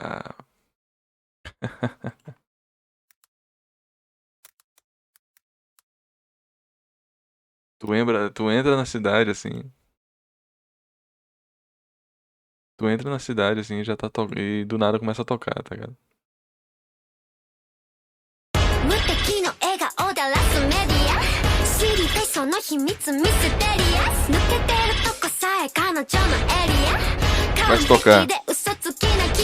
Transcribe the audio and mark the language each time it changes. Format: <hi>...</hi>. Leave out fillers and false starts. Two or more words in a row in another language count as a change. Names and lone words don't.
<pt>Tu entra na cidade assim. Tu entra na cidade assim e já tá tocando. E do nada começa a tocar, tá ligado?</pt> <ja>無敵の笑顔だらすメディア知りたいその秘密ミステリアス抜けてるとこさえ彼女のエリア</ja> <pt>Começa a tocar.</pt> <ja>完璧で嘘つきな</ja>